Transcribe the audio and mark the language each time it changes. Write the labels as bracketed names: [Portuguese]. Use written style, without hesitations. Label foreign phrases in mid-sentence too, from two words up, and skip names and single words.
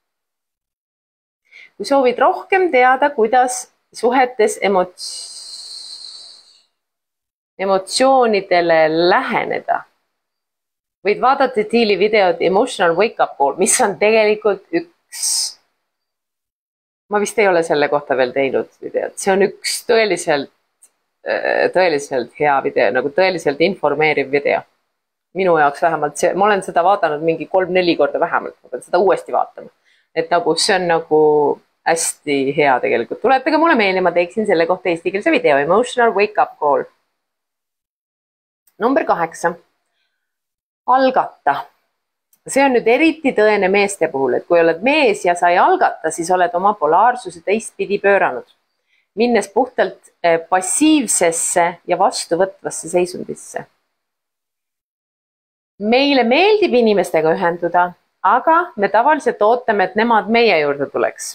[Estonian] Kui soovid rohkem teada, kuidas suhetes emotsioonidele läheneda, võid vaadata Thieli videod Emotional Wake Up Call, mis on tegelikult ma vist ei ole selle kohta veel teinud videot, see on üks tõeliselt hea video, nagu tõeliselt informeeriv video. Minu jaoks vähemalt see, ma olen seda vaadanud mingi 3-4 korda vähemalt, ma pean seda uuesti vaatama. Et nagu see on nagu hästi hea tegelikult. Tuletage mulle meelde, ma teeksin selle kohta eestikeelse video. Emotional wake up call. Number 8. Algata. See on nüüd eriti tõene meeste puhul, et kui oled mees ja sa ei algata, siis oled oma polaarsuse teistpidi pööranud, minnes puhtalt passiivsesse ja vastuvõtvasse seisundisse. Meile meeldib inimestega ühenduda, aga me tavaliselt ootame, et nemad meie juurde tuleks.